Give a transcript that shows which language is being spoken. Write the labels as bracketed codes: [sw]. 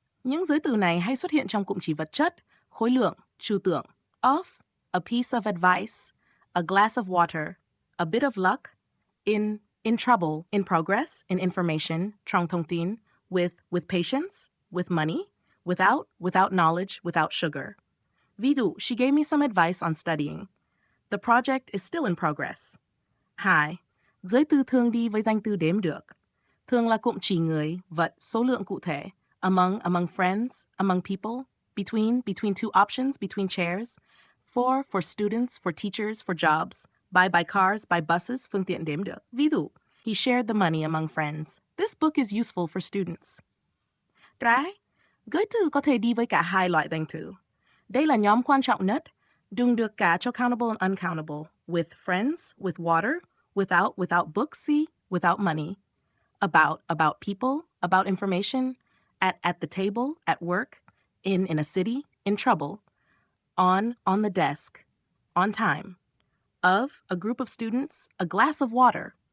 [vi] Những giới từ này hay xuất hiện trong cụm chỉ vật chất, khối lượng, trừu tượng, [en] of, a piece of advice, a glass of water, a bit of luck, in trouble, in progress, in information, [vi] trong thông tin, [en] with patience, with money, without knowledge, without sugar. [vi] Ví dụ, [en] she gave me some advice on studying. The project is still in progress. 2. [vi] Giới từ thường đi với danh từ đếm được. Thường là cụm chỉ người, vật, số lượng cụ thể. [en] Among friends, among people. Between two options, between chairs. For students, for teachers, for jobs. By cars, by buses, [vi] phương tiện đếm được. Ví dụ, [en] he shared the money among friends. This book is useful for students. [vi] Trái, giới từ có thể đi với cả hai loại danh từ. Đây là nhóm quan trọng nhất, dùng được cả cho [en] countable and uncountable. With friends, with water, without books, see, without money. About people, about information, at the table, at work, in a city, in trouble, on the desk, on time, of a group of students, a glass of water.